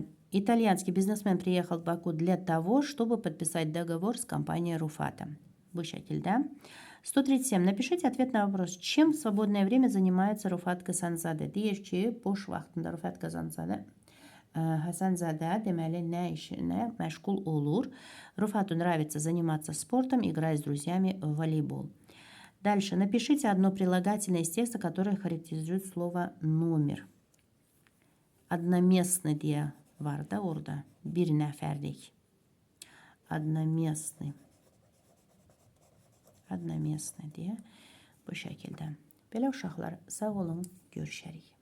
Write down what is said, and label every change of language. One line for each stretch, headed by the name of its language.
Russian: Итальянский бизнесмен приехал в Баку для того, чтобы подписать договор с компанией Rufata.
Azerbaijani: Bu şekilde. 137.
Russian: Напишите ответ на вопрос. Чем в свободное время занимается Rufat Kazanzade?
Azerbaijani: Deyir ki, boş vaxtında Rufat Kazanzade deməli nə işinə məşğul olur.
Russian: Руфату нравится заниматься спортом, играть с друзьями в волейбол. Дальше. Напишите одно прилагательное из текста, которое характеризует слово номер.
Azerbaijani: Одноместный deyə var da orada. Bir nəfərlik. Одноместный. Одноместный deyə bu şəkildə. Belə uşaqlar, sağ olun, görüşərik.